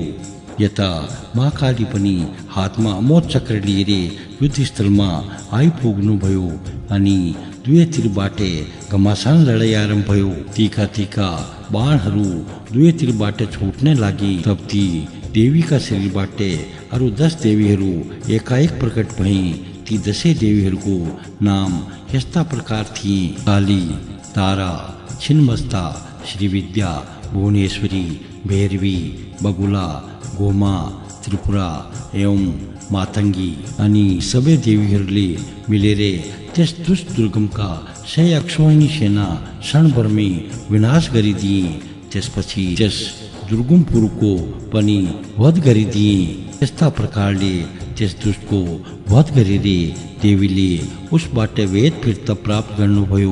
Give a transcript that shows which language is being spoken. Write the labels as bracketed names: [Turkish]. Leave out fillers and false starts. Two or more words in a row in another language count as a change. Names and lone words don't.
[Nepali] यता महाकाली पनि हातमा अमोघ चक्र लिएर युद्धस्थलमा आइपुग्नुभयो अनि दुवैतिरबाट घमासान लडाई आरम्भ भयो। तीखा तीखा बाणहरू दुवैतिरबाट छुट्ने लागे। तब ती देवीका शरीरबाट अरू 10 देवीहरू एकाएक प्रकट भए। ती 10 देवीहरूको नाम यस्ता प्रकार थिए, काली, तारा, छिन्मस्ता, श्रीविद्या, भुवनेश्वरी, भैरवी, बगुला, गोमा, त्रिपुरा एवं मातंगी। अनि सबै देवीहरूले मिलेर त्यस दुष्ट दुर्गमका 100 अक्षौहिणी सेना क्षणभरमै विनाश गरिदिए। त्यसपछि त्यस दुर्गमपुरको पनि वध गरिदिए। यस्ता प्रकारले त्यस दुष्टको वध गरेर देवीले उसबाट वेद फिर्ता प्राप्त गर्नुभयो।